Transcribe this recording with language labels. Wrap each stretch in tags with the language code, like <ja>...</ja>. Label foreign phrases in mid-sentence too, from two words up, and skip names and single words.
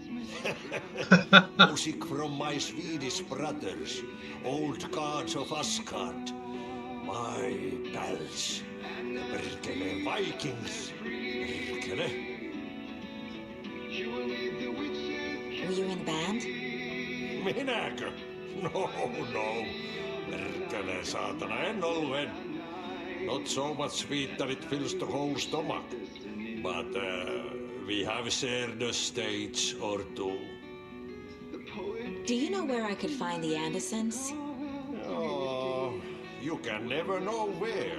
<en>Music from my Swedish brothers, old gods of Asgard. My pals, the Perkele Vikings. Perkele. Were you in the band?</en> <fi>Minäkö? No. Perkele saatana, en ollen.</fi> <en>Not so much sweet that it fills the whole stomach. But we have shared a stage or two. Do you know where I could find the Andersons? Oh, you can never know where.</en>